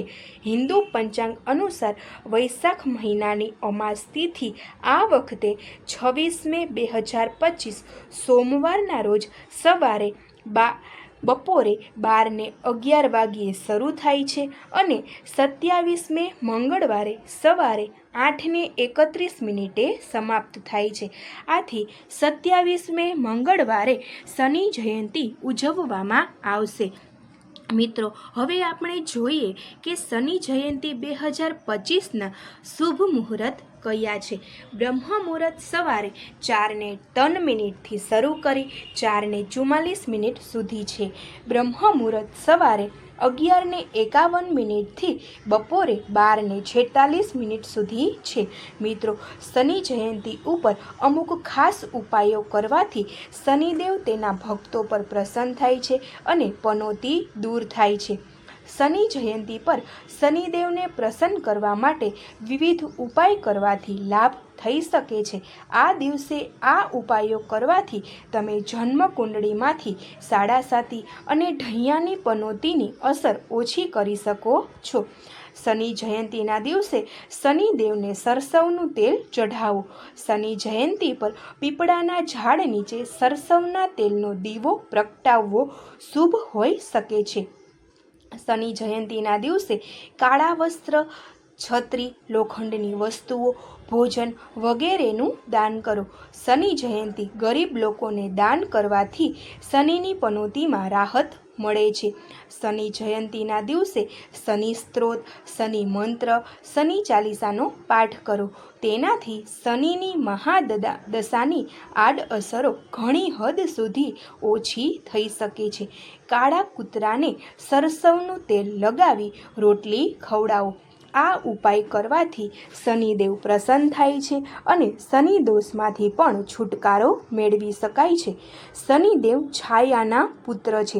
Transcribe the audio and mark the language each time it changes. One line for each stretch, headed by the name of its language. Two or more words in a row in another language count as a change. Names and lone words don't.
Gujarati: હિંદુ પંચાંગ અનુસાર વૈશાખ મહિનાની અમાસ તિથિ આ વખતે 26 મે 2025 સોમવારના રોજ સવારે બપોરે 12 ને 11 વાગ્યે શરૂ થાય છે અને 27 મે મંગળવારે સવારે 8 ને 31 મિનિટે સમાપ્ત થાય છે। આથી 27 મે મંગળવારે શનિ જયંતી ઉજવવામાં આવશે। મિત્રો, હવે આપણે જોઈએ કે શનિ જયંતી 2025 ના શુભ મુહૂર્ત કયા છે। બ્રહ્મ મુહૂર્ત સવારે 4 ને 3 મિનિટ થી શરૂ કરી 4 ને 44 મિનિટ સુધી છે। બ્રહ્મ મુહૂર્ત સવારે 11 ને 51 મિનિટ થી બપોરે 12 ને 46 મિનિટ સુધી છે। મિત્રો, શનિ જયંતી ઉપર અમુક ખાસ ઉપાયો કરવાથી શનિદેવ તેના ભક્તો પર પ્રસન્ન થાય છે અને પનોતી દૂર થાય છે। શનિ જયંતી પર શનિદેવ ને પ્રસન્ન કરવા માટે વિવિધ ઉપાય કરવાથી લાભ થઈ શકે છે। આ દિવસે આ ઉપાયો કરવાથી તમે જન્મ કુંડળીમાંથી સાડાસાતી અને ઢૈયાની પનોતીની અસર ઓછી કરી શકો છો। શનિ જયંતીના દિવસે શનિદેવને સરસવનું તેલ ચઢાવો। શનિ જયંતી પર પીપળાના ઝાડ નીચે સરસવના તેલનો દીવો પ્રગટાવવો શુભ હોઈ શકે છે। શનિ જયંતીના દિવસે કાળા વસ્ત્ર, છત્રી, લોખંડની વસ્તુઓ, ભોજન વગેરેનું દાન કરો। શનિ જયંતી ગરીબ લોકોને દાન કરવાથી શનિની પનોતીમાં રાહત મળે છે। શનિ જયંતીના દિવસે શનિ સ્તોત્ર, શનિ મંત્ર, શનિ ચાલીસાનો પાઠ કરો। તેનાથી શનિની મહાદશાની આડઅસરો ઘણી હદ સુધી ઓછી થઈ શકે છે। કાળા કૂતરાને સરસવનું તેલ લગાવી રોટલી ખવડાવો। આ ઉપાય કરવાથી શનિદેવ પ્રસન્ન થાય છે અને શનિ દોષમાંથી પણ છુટકારો મેળવી શકાય છે। શનિદેવ છાયાના પુત્ર છે।